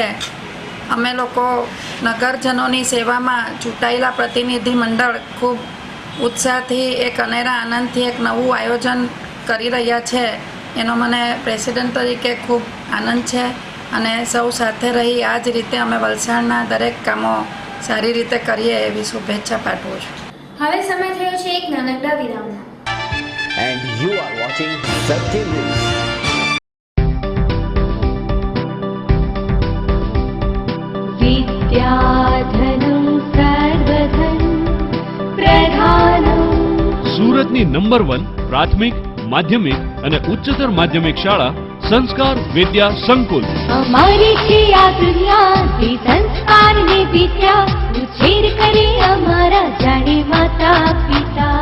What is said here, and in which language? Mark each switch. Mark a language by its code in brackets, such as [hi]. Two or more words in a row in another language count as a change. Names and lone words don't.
[gu] અમે લોકો નગરજનોની સેવામાં ચૂંટાયેલા પ્રતિનિધિ મંડળ ખૂબ ઉત્સાહથી એક અનેરા આનંદથી એક નવું આયોજન કરી રહ્યા છે. એનો મને પ્રેસિડેન્ટ તરીકે ખૂબ આનંદ છે અને સૌ સાથે રહી આ જ રીતે અમે વલસાડના દરેક કામો સારી રીતે કરીએ એવી શુભેચ્છા પાઠવું છું. હવે સમય થયો છે એક નાનકડા વિરામનો. [en] And you are watching Satya News. [sa] विद्याधनं सर्वधन प्रधानम्. [gu] સુરતની નંબર 1 પ્રાથમિક, માધ્યમિક અને ઉચ્ચતર માધ્યમિક શાળા સંસ્કાર વિદ્યા સંકુલ. અમારી છે આ દુનિયા તે સંસ્કારની વિદ્યા ઉછેર કરે અમારા જાણે માતા પિતા.